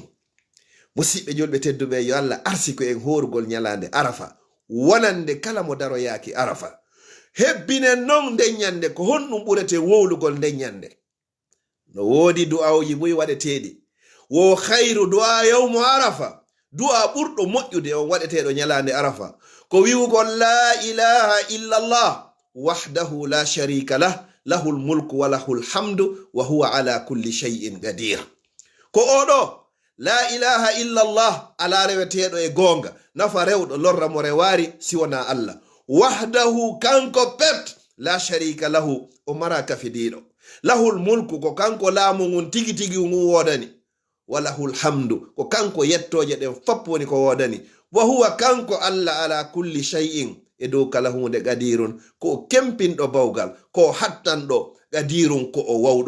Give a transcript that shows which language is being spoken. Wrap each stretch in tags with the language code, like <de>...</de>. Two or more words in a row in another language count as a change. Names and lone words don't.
<ff>musidɓe julɓe tedduɓe, yo Allah arsi ko en horugol nyalande arafa wonande kala mo daro yaaki arafa. hebbinen non nden nyande ko honɗum ɓurete wowlugol nden nyande. no woodi du'awji boy waɗeteɗi, wo</ff> <ar>خير دعاء يوم عرفة,</ar> <ff>du'a ɓurɗo moƴƴude on waɗeteɗo nyalande arafa ko wiwugol</ff> <ar>لا إله إلا الله وحده لا شريك له له الملك وله الحمد وهو على كل شيء قدير.</ar> <ff>ko oɗo</ff> <ar>لا إله إلا الله</ar> <ff>ala reweteɗo e gonga, nafa rewɗo lorra mo rewari siwona Allah. wahdahu kanko pet,</ff> <ar>لا شريك له</ar> <ff>o mara kafidiɗo,</ff> <ar>له الملك</ar> <ff>ko kanko laamu ngun tigi tigi ngun wodani,</ff> <ar>وله الحمد</ar> <ff>ko kanko yettoje ɗen fop woni ko wodani,</ff> <ar>وهو</ar> <ff>kanko Allah</ff> <ar>على كل شيء</ar> <ff>e dow kala hunde qadirun ko o kempinɗo bawgal, ko o hattanɗo, qadirun ko o wawɗo.</ff>